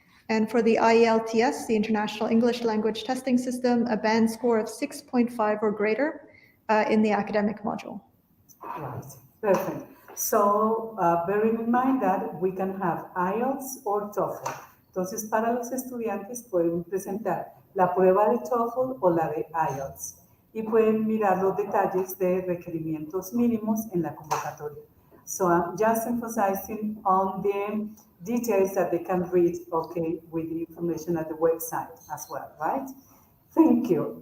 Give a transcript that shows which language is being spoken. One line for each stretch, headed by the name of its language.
English: And for the IELTS, the International English Language Testing System, a band score of 6.5 or greater in the academic module. Right, perfect. So bearing in mind that we can have IELTS or TOEFL.
Spanish: Entonces, para los estudiantes pueden presentar la prueba de TOEFL o la de IELTS y pueden mirar los detalles de requerimientos mínimos en la convocatoria.
English: So I'm just emphasizing on the details that they can read, okay, with the information at the website as well, right? Thank you.